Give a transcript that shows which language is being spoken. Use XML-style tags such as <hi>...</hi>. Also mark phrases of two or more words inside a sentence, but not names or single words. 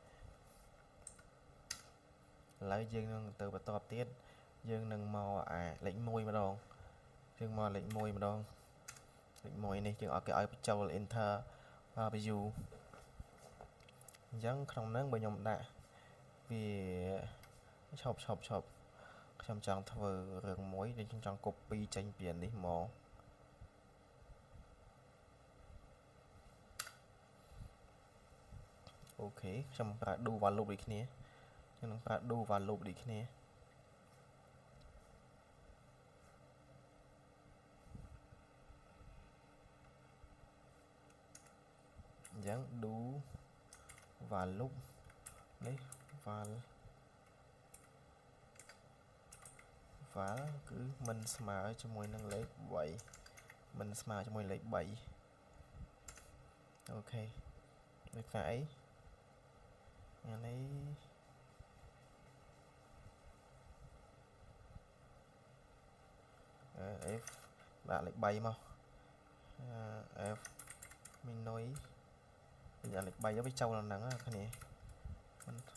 <km>ឥឡូវយើងនឹងទៅបន្តទៀតយើងនឹងមកលេខ1ម្ដងយើងមកលេខ1ម្ដងលេខ1នេះយើងឲ្យគេឲ្យបញ្ចូល</km> <en>enter view</en> <km>អញ្ចឹងក្នុងហ្នឹងបើខ្ញុំដាក់វាឈប់ខ្ញុំចង់ធ្វើរឿងមួយដែលខ្ញុំចង់ copy ចេញពីនេះមក អូខេខ្ញុំប្រើ</km> <en>do while loop</en> <km>ដូចគ្នាខ្ញុំនឹងប្រើ</km> <en>do while loop</en> <km>ដូចគ្នា អញ្ចឹង</km> <en>do while loop</en> <km>នេះ while គឺមិនស្មើជាមួយនឹងលេខ3មិនស្មើជាមួយលេខ3 អូខេដូចថាអីអានេះf ដាក់លេខ3មក f មីនុយវាលេខ3ទៅវាចូលដល់ហ្នឹងគ្នា3</km>